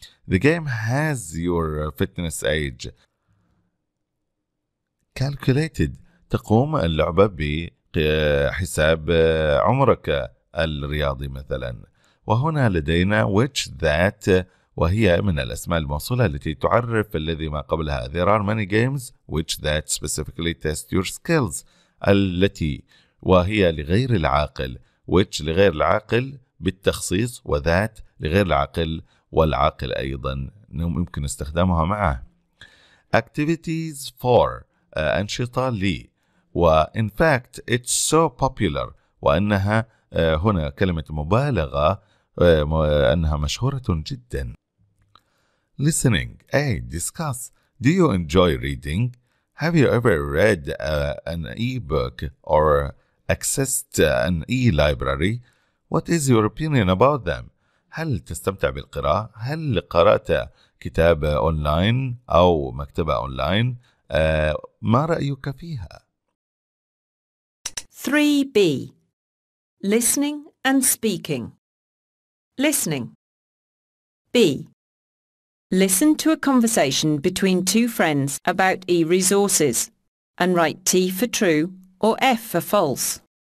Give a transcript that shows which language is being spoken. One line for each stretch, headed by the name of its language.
English: The game has your fitness age.
Arabic: Calculated تقوم اللعبة بحساب عمرك الرياضي مثلا. وهنا لدينا
English: which that
Arabic: وهي من الأسماء الموصولة التي تعرف الذي ما قبلها.
English: There are many games which that specifically test your skills.
Arabic: التي وهي لغير العاقل، which لغير العاقل بالتخصيص، وذات لغير العاقل والعاقل أيضا يمكن استخدامها معه.
English: Activities for
Arabic: أنشطة لي، و
English: in fact it's so popular،
Arabic: وأنها هنا كلمة مبالغة، أنها مشهورة جدا.
English: Listening. A. Discuss. Do you enjoy reading? Have you ever read an e-book or accessed an e-library? What is your opinion about them?
Arabic: هل تستمتع بالقراءة؟ هل قرأت كتاب أونلاين أو مكتبة أونلاين؟ ما رأيك فيها؟
English: 3B. Listening and speaking. Listening. B. Listen to a conversation between two friends about e-resources and write T for true or F for false.